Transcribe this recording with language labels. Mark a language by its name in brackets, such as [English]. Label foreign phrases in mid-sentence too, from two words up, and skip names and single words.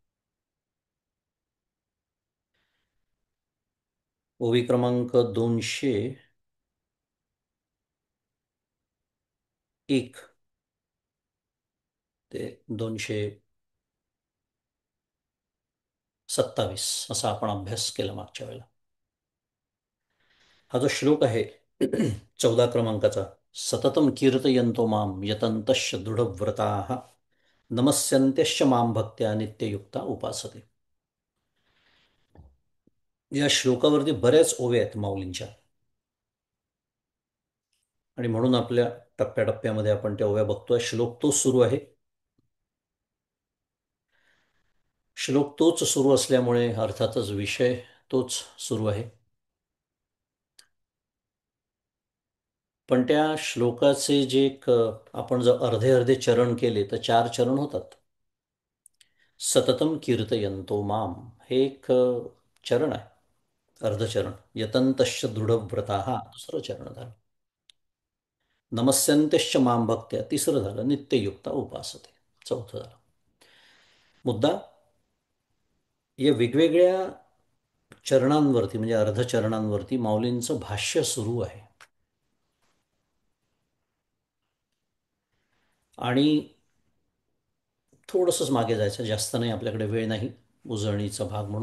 [Marathi] ओवी क्रमांक 201 ते 227 असा आपण अभ्यास केला मागच्या वेळेला. हा जो श्लोक आहे 14 क्रमांकाचा, [Sanskrit] सततम कीर्तयन्तो माम यतन्तश्च दृढव्रताः नमस्यन्त्यश्च माम भक्त्या नित्ययुक्ता उपासते. [Marathi] या श्लोकावरती बऱ्याच ओव्या आहेत माऊलींच्या, आणि म्हणून आपल्या टप्प्याटप्प्यामध्ये आपण त्या ओव्या बघतोय. श्लोक तोच सुरू आहे. श्लोक तोच सुरू असल्यामुळे अर्थातच विषय तोच सुरू आहे. पण त्या श्लोकाचे जे एक आपण जर अर्धे अर्धे चरण केले तर 4 चरण होतात. [Sanskrit] सततम कीर्तयन्तो माम [Marathi] हे एक चरण आहे, अर्धचरण. [Sanskrit] यतन्तश्च दृढव्रताः [Marathi] दुसरं चरण झालं. [Sanskrit] नमस्यन्त्यश्च माम भक्त्या [Marathi] तिसरं झालं. [Sanskrit] नित्ययुक्ता उपासते [Marathi] चौथं झालं. मुद्दा या वेगवेगळ्या चरणांवरती म्हणजे अर्धचरणांवरती माऊलींचं भाष्य सुरू आहे. आणि थोडंसंच मागे जायचं, जास्त नाही, आपल्याकडे वेळ नाही उजळणीचा भाग म्हणून.